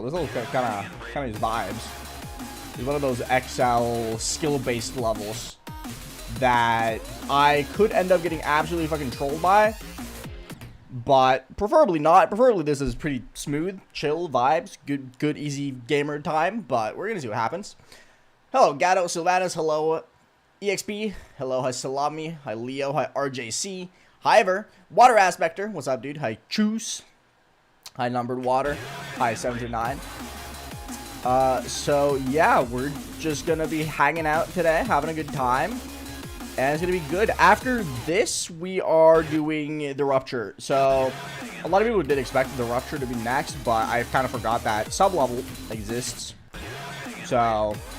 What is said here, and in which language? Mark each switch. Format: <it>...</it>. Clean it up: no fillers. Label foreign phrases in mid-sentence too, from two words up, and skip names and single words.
<en>This level kind of just vibes. It's one of those XL skill-based levels that I could end up getting absolutely fucking trolled by, but preferably not. Preferably this is pretty smooth, chill vibes, good easy gamer time, but we're gonna see what happens. Hello, Gatto, Sylvanus, hello, EXP, hello, hi, Salami, hi, Leo, hi, RJC, hi, Ever, Water Aspector, what's up, dude, hi, Choose, hi, Numbered Water, hi, 729. So, yeah, we're just gonna be hanging out today, having a good time, and it's gonna be good. After this, we are doing the Rupture, so a lot of people did expect the Rupture to be next, but I kind of forgot that sub-level exists, so...</en>